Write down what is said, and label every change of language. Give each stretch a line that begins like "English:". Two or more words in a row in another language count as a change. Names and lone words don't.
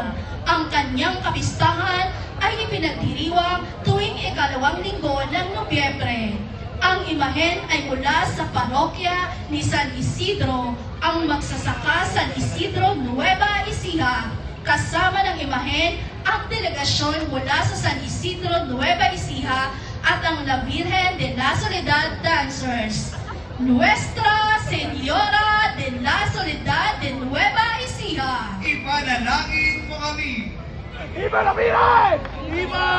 Filipino: Ang kanyang kapistahan ay ipinagdiriwang tuwing ikalawang linggo ng Nobyembre. Ang imahen ay mula sa parokya ni San Isidro, ang magsasaka San Isidro Nueva Ecija. Kasama ng imahen ang delegasyon mula sa San Isidro Nueva Ecija at ang La Virgen de la Soledad Dancers.
Spanish: Nuestra Señora de la Soledad de Nueva Ecija.
Filipino: Ipanalangin mo kami.
Spanish: Viva la Virgen! Viva!